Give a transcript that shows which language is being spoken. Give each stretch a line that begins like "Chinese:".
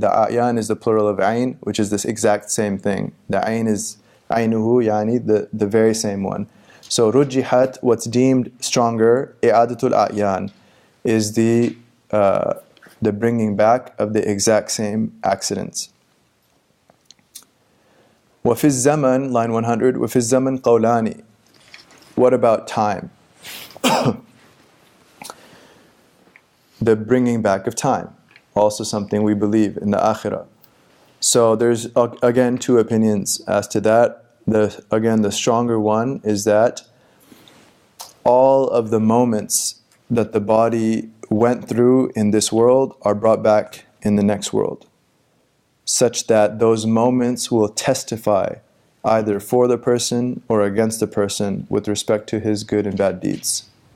English: The a'yan is the plural of ayn, which is this exact same thing. The ayn is aynuhu, yani, the very same one. So rujjihat, what's deemed stronger, i'adatul a'yan, is the bringing back of the exact same accidents.
Arabic: وفي الزمن,
English: line 100,
Arabic: وفي الزمن قولان.
English: What about time? The bringing back of time, also something we believe in the akhirah. So there's again two opinions as to that. The stronger one is that all of the moments that the body went through in this world are brought back in the next world, such that those moments will testify either for the person or against the person with respect to his good and bad deeds.